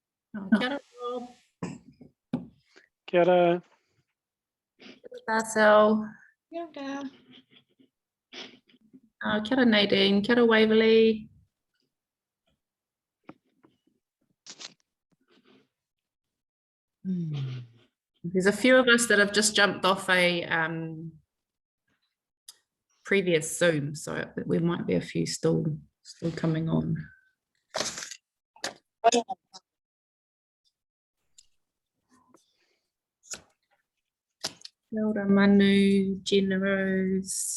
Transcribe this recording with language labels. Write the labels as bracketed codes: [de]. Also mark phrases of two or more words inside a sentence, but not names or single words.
[mi] Kia ora, Rob. Kia ora. Marcel. Kia ora. Kia ora, Nadine. Kia ora, Waverley. [en] There's a few of us that have just jumped off a previous Zoom, so we might be a few still coming on. [mi] Kia ora, Manu, [en] Generous.